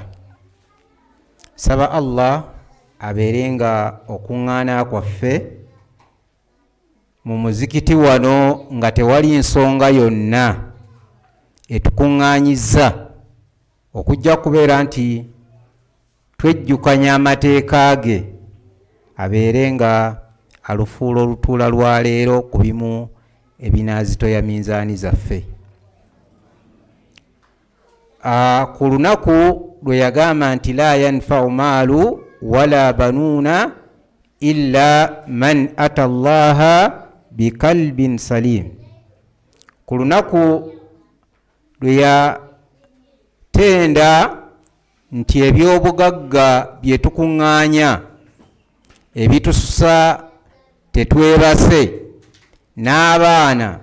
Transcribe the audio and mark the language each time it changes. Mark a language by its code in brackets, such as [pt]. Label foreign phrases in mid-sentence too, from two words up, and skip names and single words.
[lg] Saba Allah abeere nga okuŋŋaana kwaffe mu muzikiti wano nga tewali nsonga yonna etukuŋŋaanyiza okujja kubeera nti twejjukanya amateeka ge, abeere nga alufuula olutuula lwa leero ku bimu ebinaazitoya minzaani zaffe. Ku lunaku lwe yagamba nti [ar] لا ينفع مال ولا بنون إلا من أتى الله بقلب سليم, [lg] ku lunaku lwe yatenda nti ebyobugagga bye tukuŋŋaanya ebitususa tetwebase n'abaana